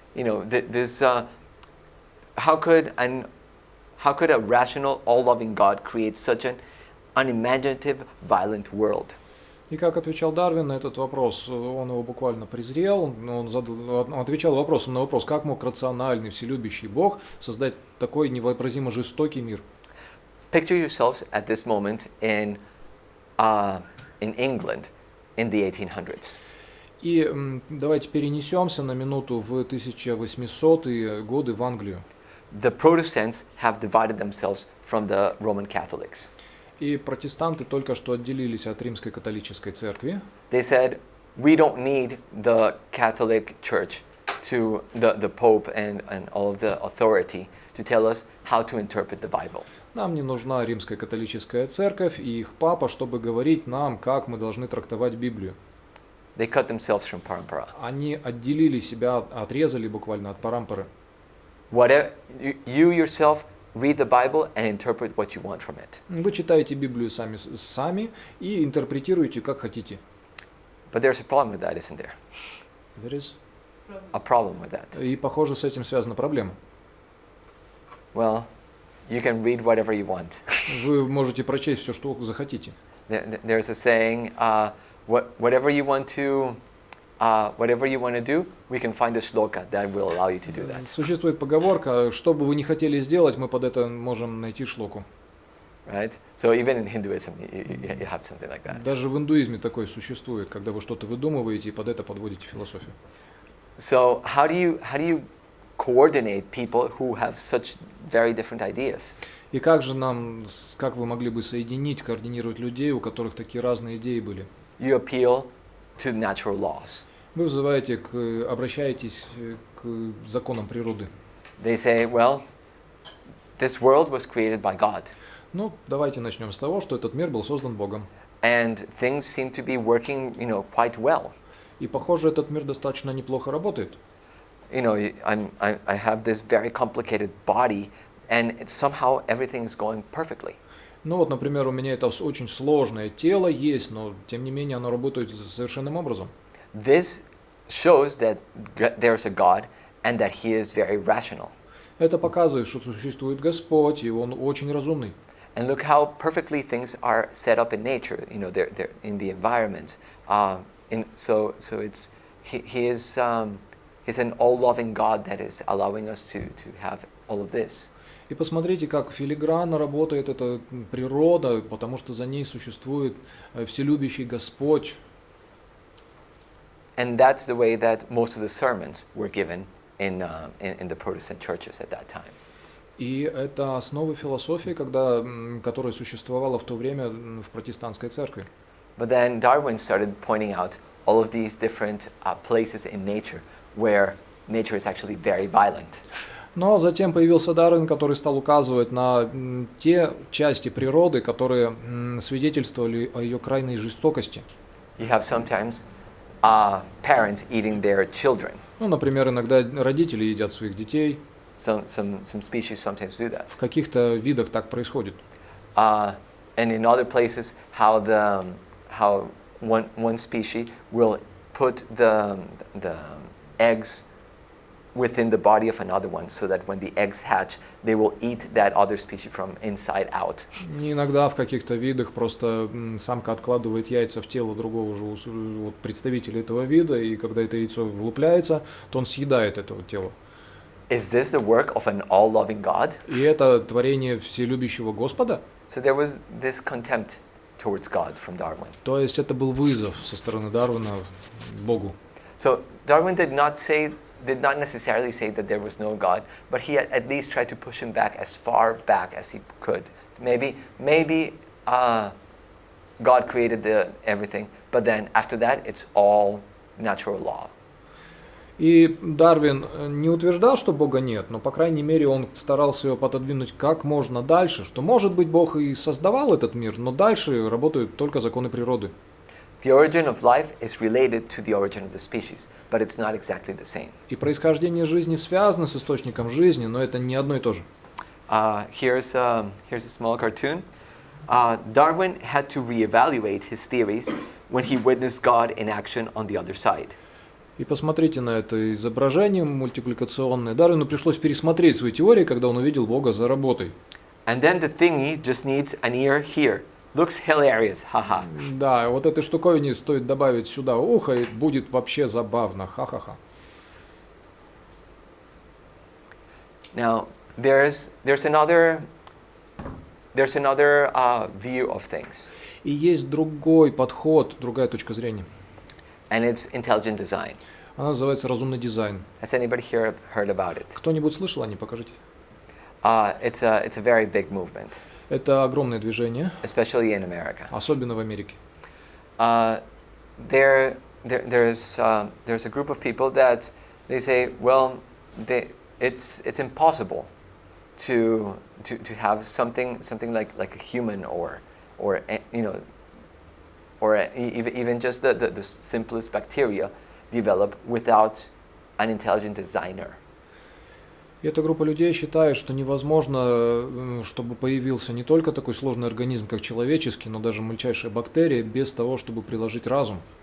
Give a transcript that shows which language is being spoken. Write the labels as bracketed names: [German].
[English] You know, how could a rational, all-loving God create such an unimaginative, violent world? [Russian] И как отвечал Дарвин на этот вопрос, он его буквально презрел, он отвечал вопросом на вопрос, как мог рациональный, вселюбящий Бог создать такой невообразимо жестокий мир. [English] Picture yourselves at this moment in England in the 1800s. [Russian] И давайте перенесемся на минуту в 1800-е годы в Англию. [English] The Protestants have divided themselves from the Roman Catholics. [Russian] И протестанты только что отделились от римской католической церкви. [English] They said, we don't need the Catholic Church to the Pope and all of the authority to tell us how to interpret the Bible. [Russian] Нам не нужна римская католическая церковь и их папа, чтобы говорить нам, как мы должны трактовать Библию. [English] They cut themselves from parampara. [Russian] Они отделили себя, отрезали буквально от парампары. [English] Whatever you yourself read the Bible and interpret what you want from it. [Russian] Вы читаете Библию сами и интерпретируете как хотите. [English] But there's a problem with that, isn't there? There is A problem with that. [Russian] И похоже с этим связана проблема. [English] Well, you can read whatever you want. [Russian] Вы можете прочесть все, что захотите. [English] There's a saying, whatever you want to do, we can find a shloka that will allow you to do that. [Russian] Существует поговорка, что бы вы ни хотели сделать, мы под это можем найти шлоку. [English] Right? So even in Hinduism, you have something like that. [Russian] Даже в индуизме такое существует, когда вы что-то выдумываете и под это подводите философию. [English] So how do you coordinate people who have such very different ideas? [Russian] И как вы могли бы соединить, координировать людей, у которых такие разные идеи были? [English] You appeal to natural laws. [Russian] Вы обращаетесь к законам природы. [English] They say, well, this world was created by God. [Russian] Ну, давайте начнем с того, что этот мир был создан Богом. [English] And things seem to be working, quite well. [Russian] И похоже, этот мир достаточно неплохо работает. [English] I have this very complicated body, and somehow everything is going perfectly. [Russian] Ну вот, например, у меня это очень сложное тело есть, но тем не менее оно работает совершенным образом. [English] This shows that there's a God and that He is very rational. [Russian] Это показывает, что существует Господь, и Он очень разумный. [English] And look how perfectly things are set up in nature. You know, they're in the environment. So it's He's an all-loving God that is allowing us to have all of this. [Russian] И посмотрите, как филигранно работает эта природа, потому что за ней существует вселюбящий Господь. [English] And that's the way that most of the sermons were given in the Protestant churches at that time. [Russian] И это основа философии, которая существовала в то время в протестантской церкви. [English] But then Darwin started pointing out all of these different places in nature where nature is actually very violent. [Russian] Но затем появился Дарвин, который стал указывать на те части природы, которые свидетельствовали о ее крайней жестокости. [English] You have sometimes parents eating their children. [Russian] Ну, например, иногда родители едят своих детей. [English] Some species sometimes do that. [Russian] В каких-то видах так происходит. [English] And in other places, how one species will put the eggs within the body of another one, so that when the eggs hatch, they will eat that other species from inside out. [Russian] Иногда в каких-то видах просто самка откладывает яйца в тело другого же представителя этого вида, и когда это яйцо вылупляется, то он съедает это тело. [English] Is this the work of an all-loving God? [Russian] И это творение вселюбящего Господа? [English] So there was this contempt towards God from Darwin. [Russian] То есть это был вызов со стороны Дарвина Богу. [English] So Darwin did not necessarily say that there was no God, but he at least tried to push him back as far back as he could. Maybe God created everything, but then after that it's all natural law. [Russian] И Дарвин не утверждал, что Бога нет, но, по крайней мере, он старался его пододвинуть как можно дальше, что, может быть, Бог и создавал этот мир, но дальше работают только законы природы. [English] The origin of life is related to the origin of the species, but it's not exactly the same. [Russian] И происхождение жизни связано с источником жизни, но это не одно и то же. [English] Here's a small cartoon. Darwin had to reevaluate his theories when he witnessed God in action on the other side. [Russian] И посмотрите на это изображение мультипликационное. Дарвину пришлось пересмотреть свои теории, когда он увидел Бога за работой. [English] And then the thingy just needs an ear here. Looks hilarious, haha. [Russian] Да, вот этой штуковине стоит добавить сюда ухо, и будет вообще забавно, ха-ха-ха. [English] Now, there's another view of things. [Russian] И есть другой подход, другая точка зрения. [English] And it's intelligent design. [Russian] Она называется разумный дизайн. [English] Has anybody here heard about it? [Russian] Кто-нибудь слышал о ней? Покажите. [English] It's a very big movement. [Russian] Это огромное движение, [English] especially in America. [Russian] особенно в Америке. [English] There's a group of people that they say, well, it's impossible to have something like a human or you know, or even just the simplest bacteria develop without an intelligent designer. [Russian] И эта группа людей считает, что невозможно, чтобы появился не только такой сложный организм, как человеческий, но даже мельчайшая бактерия, без того, чтобы приложить разум.